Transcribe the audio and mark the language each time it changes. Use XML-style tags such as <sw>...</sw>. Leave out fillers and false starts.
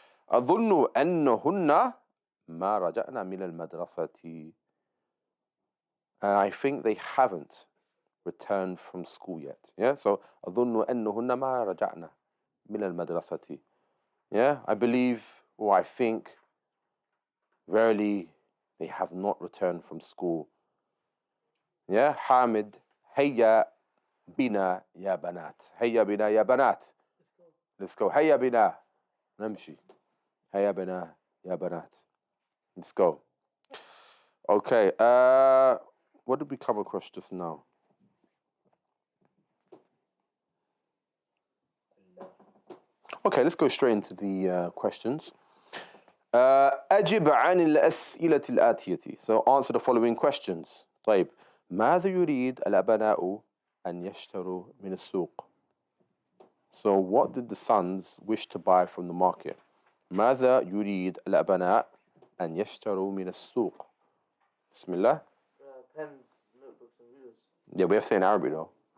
<ar>أظن أنهن ما رجعنا من المدرسة.</ar> <en>I think they haven't returned from school yet. Yeah.</en> <ar>So أظن أنهن ما رجعنا من المدرسة.</ar> <en>Yeah. I believe or I think verily they have not returned from school. Yeah.</en> <ar>Hamid, هيا بنا يا بنات. هيا بنا يا بنات.</ar> <en>Let's go.</en> <ar>هيا بنا. نمشي. هيا بنا يا بنات.</ar> <en>Let's go. Okay. What did we come across just now? Okay, let's go straight into the questions.</en> <ar>أجب عن الأسئلة الآتية.</ar> <en>So answer the following questions.</en> <ar>طيب. ماذا يريد الأبناء أن يشتروا من السوق?</ar> <en>So what did the sons wish to buy from the market?</en> <ar>ماذا يريد الأبناء أن يشتروا من السوق? بسم الله.</ar> <en>Pens, notebooks and rulers. Yeah, we have to say in Arabic though.</en>